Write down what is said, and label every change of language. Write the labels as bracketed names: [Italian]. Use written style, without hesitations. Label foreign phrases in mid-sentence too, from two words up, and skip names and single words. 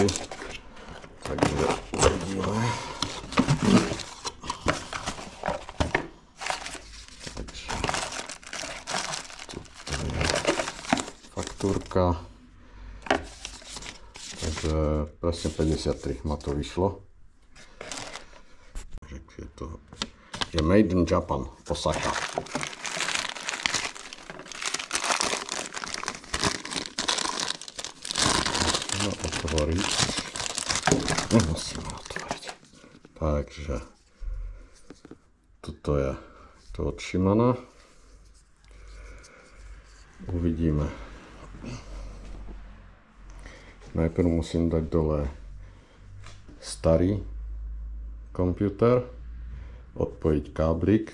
[Slovak] Takže uvidíme. Takže tu je faktúrka. Takže presne 53 ma to vyšlo. Je [English] made in Japan, [Slovak] Osaka. No, otvoriť. Nemusíme otvoriť. Takže toto je to od Shimana. Uvidíme. Najprv musím dať dole starý počítač, odpojiť káblik.